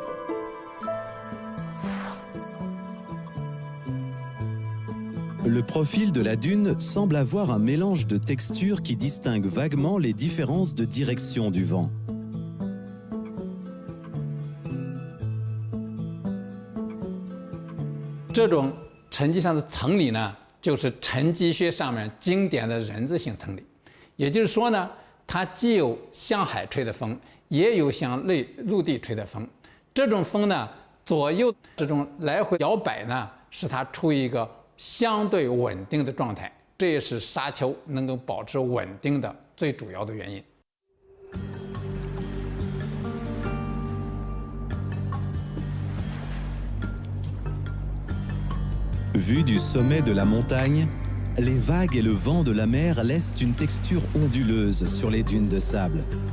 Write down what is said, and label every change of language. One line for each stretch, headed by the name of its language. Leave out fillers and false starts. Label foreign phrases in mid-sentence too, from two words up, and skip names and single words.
French: Le profil de la dune semble avoir un mélange de textures qui distingue vaguement les différences de direction du vent.
Chinese: Ce 种沉积上的层理呢，就是沉积学上面经典的人字形层理。也就是说呢，它既有向海吹的风，也有向陆地吹的风。这种风呢，左右这种来回摇摆呢，使它处于一个相对稳定的状态。这也是沙丘能够保持稳定的最主要的原因。
French: Vu du sommet de la montagne, les vagues et le vent de la mer laissent une texture onduleuse sur les dunes de sable.